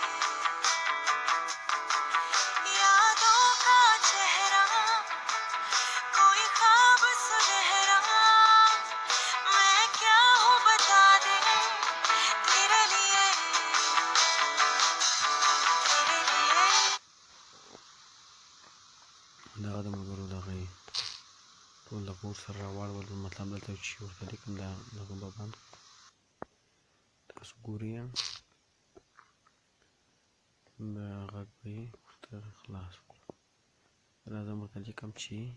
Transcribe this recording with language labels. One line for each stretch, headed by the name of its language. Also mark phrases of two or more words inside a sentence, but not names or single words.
Hindi: यादों का चेहरा कोई ख्वाब सुनहरा मैं क्या हूँ बता दे तेरे लिए तेरे लिए
Pashto: دغه د ملګرو دغه ټول د پور سره راواړول مطلب دلته چې ورته لیکم دا دغه به بند تاسو ګورئ د غږ به یې ورته خلاص کړو راځم ورته لیکم چې